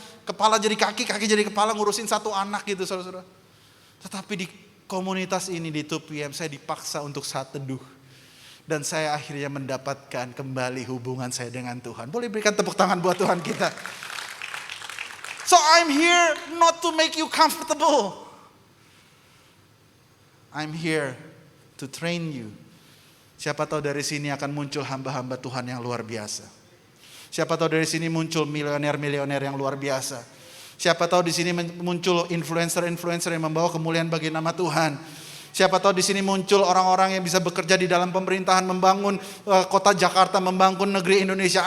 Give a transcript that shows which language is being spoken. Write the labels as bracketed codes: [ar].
[id] Kepala jadi kaki, kaki jadi kepala ngurusin satu anak gitu saudara-saudara. Tetapi di komunitas ini di 2PM saya dipaksa untuk saat teduh. Dan saya akhirnya mendapatkan kembali hubungan saya dengan Tuhan. Boleh berikan tepuk tangan buat Tuhan kita. [en] So I'm here not to make you comfortable. I'm here to train you. [id] Siapa tahu dari sini akan muncul hamba-hamba Tuhan yang luar biasa. Siapa tahu dari sini muncul milioner-milioner yang luar biasa. Siapa tahu di sini muncul influencer-influencer yang membawa kemuliaan bagi nama Tuhan. Siapa tahu di sini muncul orang-orang yang bisa bekerja di dalam pemerintahan, membangun kota Jakarta, membangun negeri Indonesia.